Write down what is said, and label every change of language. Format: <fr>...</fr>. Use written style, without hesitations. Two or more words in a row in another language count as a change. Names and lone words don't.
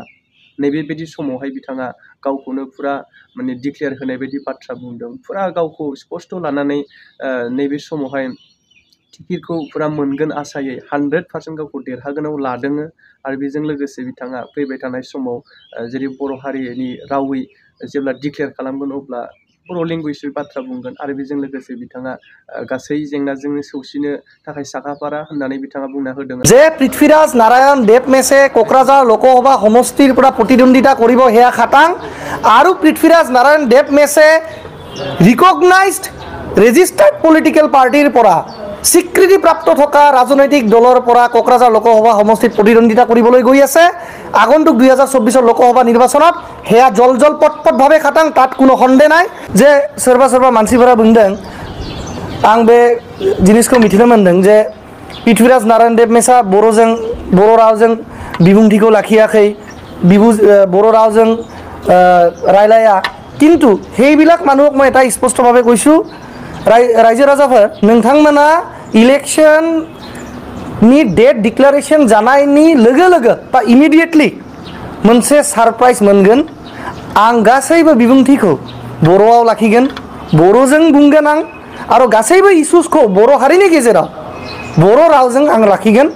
<brx>नैबेबायदि समावहाय बिथाङा गावखौनो फुरा माने डिक्लेयार होनाय बायदि बाथ्रा बुंदों, फुरा गावखौ स्पष्ट लानानै नैबे समावहाय टिकेटखौ फुरा मोनगोन आसायै 100% गावखौ देरहागोनाव लादों आरो बेजों लोगोसे बिथाङा फैबाय थानाय समाव जेरै बर' हारिनि रावै जेब्ला डिक्लेयार खालामगोन अब्ला बर' लेंगुवेजनि बाथ्रा बुंगोन आरो बेजों लोगोसे बिथाङा गासै जेंनाजोंनो सौसिनो थाखाय साखाफारा होननानै बिथाङा बुंना होदों। जे पृथ्वीराज नारायण देव मेसे कोकराझार लोकसभा समष्टिर</brx> <as>পৰা প্ৰতিদ্বন্দ্বিতা কৰিব সেয়া খাটাং আৰু पृथ्वीराज नारायण देव मेसे</as> <en>recognized registered political party</en> <as>পৰা স্বীকৃতিপ্ৰাপ্ত থকা ৰাজনৈতিক দলৰ পৰা কোকৰাঝাৰ লোকসভা সমষ্টিত প্ৰতিদ্বন্দ্বিতা কৰিবলৈ গৈ আছে আগন্তুক 2024 লোকসভা নিৰ্বাচনত। সেয়া জল পটভাৱে খাটাং, তাত কোনো সন্দেহ নাই যে</as> <brx>सोरबा मानसिफोरा बुंदों आं बे जिनिसखौ मिथिनो मोनदों जे पृथ्वीराज नारायण देव मेसा बर' रावजों बिबुंथिखौ लाखियाखै, बर' रावजों रायलाया, किन्तु</brx> <as>সেইবিলাক মানুহক মই এটা স্পষ্টভাৱে কৈছোঁ</as> <brx>रायजो राजाफोर नोंथांमोना इलेक्शननि</brx> <en>date declaration</en> <brx>जानायनि लोगो बा इमिडिएटलि मोनसे सारप्राइज मोनगोन। आं गासैबो बिबुंथिखौ बर'आव लाखिगोन, बर'जों बुंगोन आं आरो गासैबो इस्युसखौ बर' हारिनि गेजेराव बर' रावजों आं लाखिगोन।</brx>